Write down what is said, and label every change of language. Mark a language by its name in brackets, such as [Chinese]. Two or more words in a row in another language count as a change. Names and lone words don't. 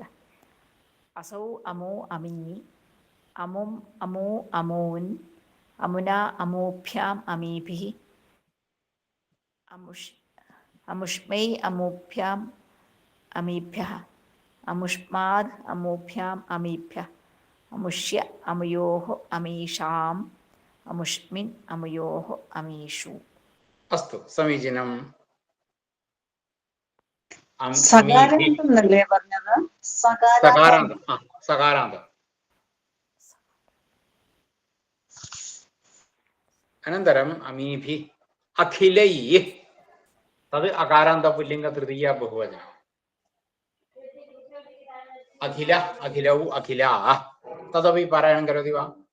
[Sanskrit] അസൗ അമോ അമിഞ്ഞി അമും അമൂ അമൂൻ അമുന അമൂഭ്യാം അമീഭിः അമുഷ്മൈ അമൂഭ്യാം അമീഭ്യः അമുഷ്മാദ് അമൂഭ്യാം അമീഭ്യः അമുഷ്യ അമുയോः അമീഷാം അമുഷ്മിൻ അമുയോः അമീഷു. അസ്തു സമീചീനം. [Malayalam] സകാരാന്തം പറഞ്ഞത്? സകാരാന്തം. സകാരാന്തം. [Sanskrit] अनन्तरम् अमीभि अखिलैः तद् अकारान्त पुल्लिङ्ग तृतीय बहुवचनम्. अखिल अखिलौ अखिलाः तदपि पारायणं करोति वा?